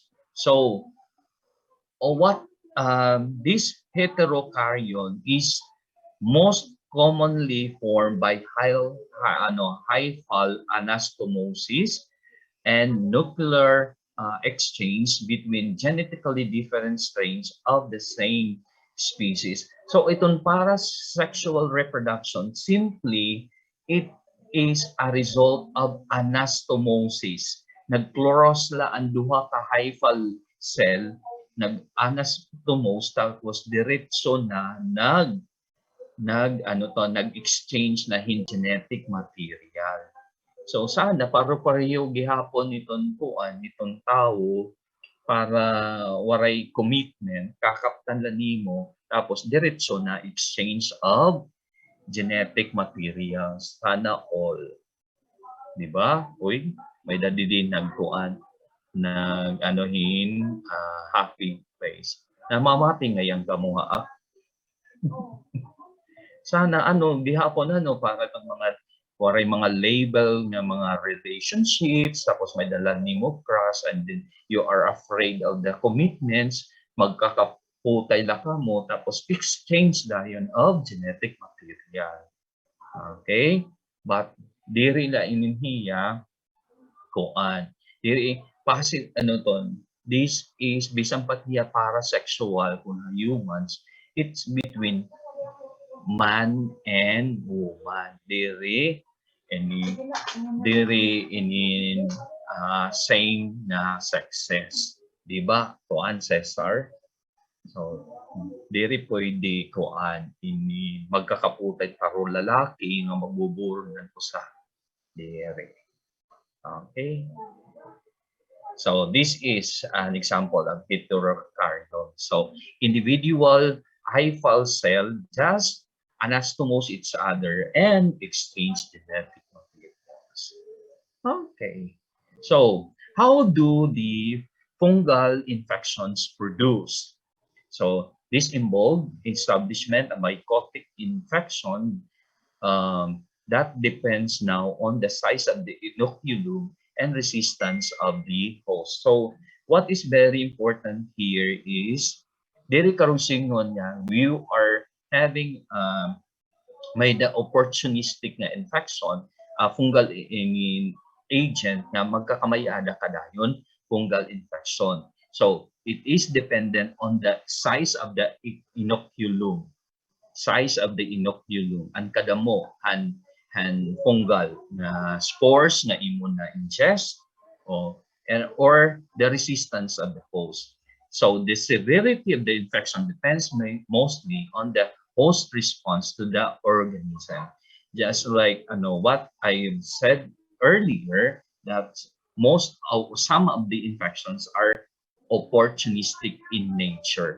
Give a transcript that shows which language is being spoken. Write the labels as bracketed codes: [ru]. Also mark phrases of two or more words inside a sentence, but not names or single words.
[en] So what this heterokaryon is most commonly formed by hyphal anastomosis and nuclear exchange between genetically different strains of the same species. So itong parasexual reproduction, simply it is a result of anastomosis. [war] Nagchlorosla ang duha ka [en] hyphal cell, [war] nag-anastomose tapos diretso na nag-exchange na hin [en] genetic material. [war] So sana paro-pareho gihapon nitong tao para waray commitment, kakaptan lang nimo tapos diretso na [en] exchange of genetic materials. [war] Sana all. Di ba? Uy, may dadidin nagkuan happy face. Namamati ngayon kamuha. Sana gihapon para tong waray mga label nga mga relationships, tapos may dala nimo crush, [en] and then you are afraid of the commitments, [war] magkakaputay la ka mo, tapos exchange dayon [en] of genetic material. [war] Okay? But diri la ininhiya kuan. [en] Diri this is [war] bisang patiya [en] parasexual kung humans, it's between man and woman. [war] Diri same na sexes. Di ba? Kuan Cesar. So, diri pwede kuan ini magkakaputay paro lalaki nga magbuburo ng usa. Diri. Okay. [en] So, this is an example of heterokaryon. So, individual hyphal cell just anastomose each other and exchange genetic materials. Okay. So, how do the fungal infections produce? So, this involved establishment of mycotic infection that depends now on the size of the inoculum and resistance of the host. So, what is very important here is [war] diri karusingon nga [en] we are having may the opportunistic na infection, fungal agent na [war] magkakamayada kadayon [en] fungal infection. So it is dependent on the size of the inoculum. Size of the inoculum. [war] Ang kadamo han [en] fungal na spores [war] na imo na [en] ingest or the resistance of the host. So the severity of the infection depends mostly on the host response to the organism. Just like what I said earlier, that some of the infections are opportunistic in nature.